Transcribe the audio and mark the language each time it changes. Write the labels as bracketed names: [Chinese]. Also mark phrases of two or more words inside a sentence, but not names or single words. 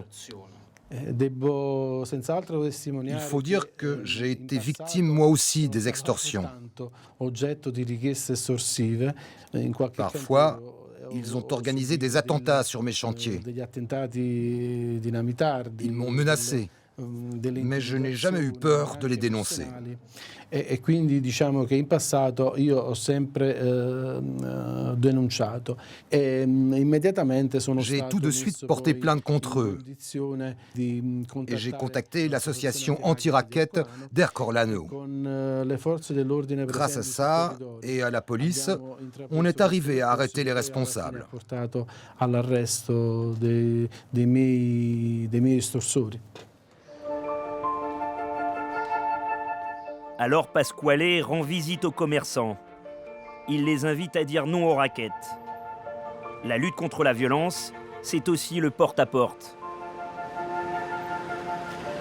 [French] Il faut dire que j'ai été victime moi aussi des extorsions. Parfois, ils ont organisé des attentats sur mes chantiers. Ils m'ont menacé, mais je n'ai jamais eu peur de les dénoncer. [Italian] E quindi diciamo che in passato io ho sempre denunciato e immediatamente sono [French] J'ai tout de suite porté plainte contre eux et j'ai contacté l'association anti-racket d'Ercolano. Grâce à ça et à la police, on est arrivé à arrêter les responsables. [Italian] All'arresto dei miei estorsori. [French] Alors Pasquale rend visite aux commerçants. Il les invite à dire non aux rackets. La lutte contre la violence, c'est aussi le porte-à-porte.